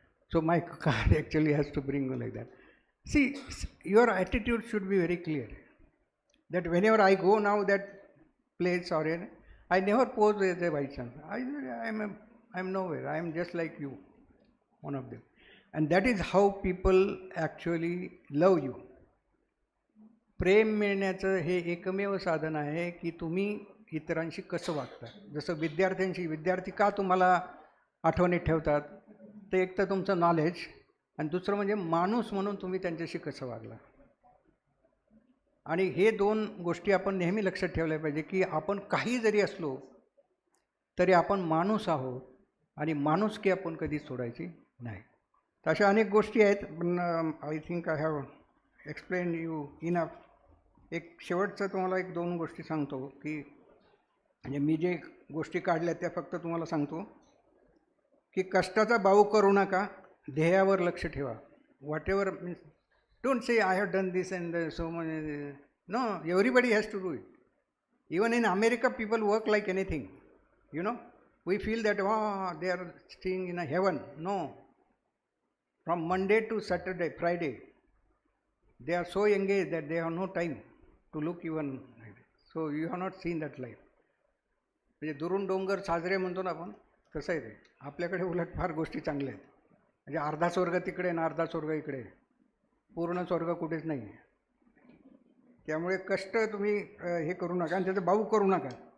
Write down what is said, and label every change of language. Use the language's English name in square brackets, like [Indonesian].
[English] So my car actually has to bring like that. See, your attitude should be very clear. That whenever I go now that place or in, I never pose as a Vice Chancellor. I am nowhere. I am just like you, one of them. And that is how people actually love you. [Marathi] प्रेम मिळण्याचं हे एकमेव साधन आहे की तुम्ही इतरांशी कसं वागता. जसं विद्यार्थी का तुम्हाला आठवणीत ठेवतात, ते एक तर तुमचं नॉलेज, आणि दुसरं म्हणजे माणूस म्हणून तुम्ही त्यांच्याशी कसं वागला. आणि हे 2 गोष्टी आपण नेहमी लक्षात ठेवल्या पाहिजे की आपण काही जरी असलो तरी आपण माणूस आहोत, आणि माणुसकी आपण कधीच सोडायची नाही. तर अशा अनेक गोष्टी आहेत, पण [English] I think I have explain you enough. [Marathi] एक शेवटचं तुम्हाला एक 2 गोष्टी सांगतो, की म्हणजे मी जे गोष्टी काढल्या त्या फक्त तुम्हाला सांगतो, की कष्टाचा बाऊ करू नका, ध्येयावर लक्ष ठेवा. [English] Whatever means, don't say I have done this and so much. No, everybody has to do it. Even in America people work like anything, you know. We feel that, oh, they are staying in a heaven. No. From Monday to Saturday, Friday, they are so engaged that they have no time to look even. So you have not seen that life. [Marathi] म्हणजे दुरून डोंगर साजरे म्हणतो ना आपण, तसं आहे ते. आपल्याकडे उलट फार गोष्टी चांगल्या आहेत. म्हणजे अर्धा स्वर्ग तिकडे आणि अर्धा स्वर्ग इकडे, पूर्ण स्वर्ग कुठेच नाही. त्यामुळे कष्ट तुम्ही हे करू नका आणि त्याचं बाऊ करू नका.